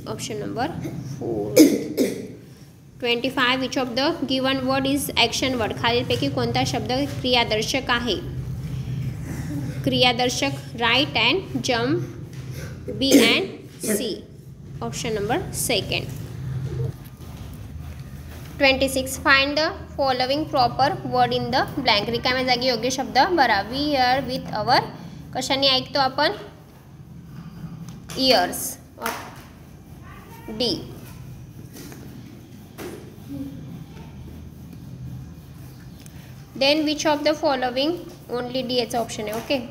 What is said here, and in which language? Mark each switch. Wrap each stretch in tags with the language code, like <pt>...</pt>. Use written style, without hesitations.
<en>Option number 4. 25. Which of the given word is action word.</en> <mr>खालीलपैकी कोणता शब्द क्रियादर्शक आहे?</mr> <en>क्रियादर्शक write and jump, B and C. Option number second. 26. Find the following proper word in the blank.</en> <mr>रिकाम्या जागी योग्य शब्द भरा.</mr> <en>We hear with our.</en> <mr>कशाने ऐकतो आपण?</mr> <en>Ears. D. Then which of the following. Only D</en> <mr>याचा ऑप्शन आहे.</mr> <en>Okay.</en>